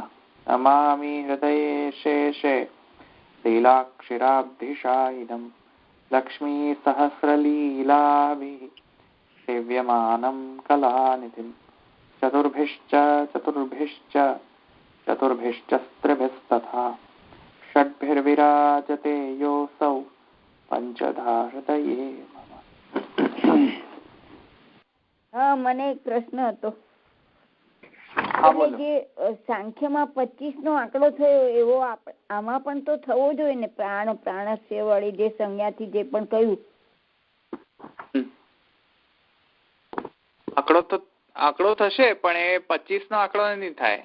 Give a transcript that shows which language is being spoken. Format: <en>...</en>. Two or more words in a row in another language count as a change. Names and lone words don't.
<sa>नमामि हृदये शेषे लीलाक्षिराब्धिशायिनं लक्ष्मीसहस्रलीलाभिः सेव्यमानं कलानिधिं चतुर्भिश्च षड्भिर्विराजते योऽसौ पंचधा हृदये मम।</sa> <gu>મને એક પ્રશ્ન હતો. જે સાંખ્યમાં 25 નો આંકડો થયો એવો આમાં પણ તો થવો જોઈએ ને?</gu> <sa>प्राण प्राणस्य</sa> <gu>વાળી જે સંજ્ઞાથી જે પણ કહ્યું આંકડો થશે, પણ એ 25 નો આંકડો નહીં થાય.</gu>